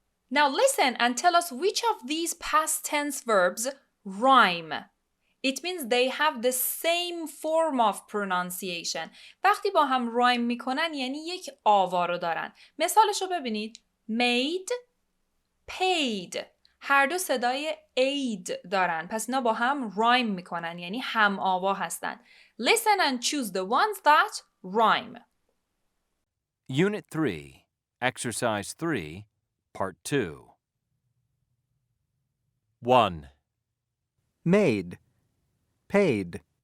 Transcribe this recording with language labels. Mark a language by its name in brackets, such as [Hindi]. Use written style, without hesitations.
[English] Now listen and tell us which of these past tense verbs rhyme. It means they have the same form of pronunciation. [Persian] وقتی با هم rhyme میکنن یعنی یک آوا رو دارن. مثالش رو ببینید. [English] Made, paid. [Persian] هر دو صدای aid دارن. پس اینا با هم rhyme میکنن یعنی هم آوا هستن. [English] Listen and choose the ones that rhyme. Unit 3, Exercise 3, Part 2. 1. made, paid.